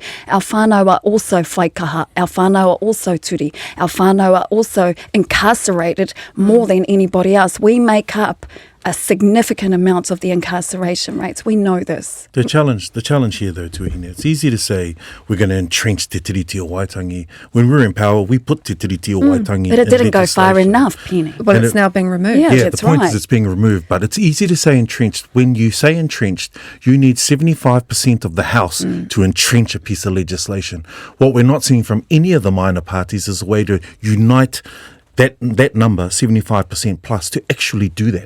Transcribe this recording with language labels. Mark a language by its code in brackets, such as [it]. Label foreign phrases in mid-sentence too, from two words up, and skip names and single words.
[en] Our whānau are also whaikaha, our whānau are also turi, our whānau are also incarcerated more than anybody else. We make up a significant amount of the incarceration rates. We know this. The challenge here, though, Tuahine, it's easy to say we're going to entrench te tiriti o Waitangi. When we're in power, we put te tiriti o Waitangi. But it didn't go far enough, Peeni. Well, it's now being removed. Yeah, Yeah, that's the point right. is it's being removed, but it's easy to say entrenched. When you say entrenched, you need 75% of the House to entrench a piece of legislation. What we're not seeing from any of the minor parties is a way to unite that number, 75% plus, to actually do that.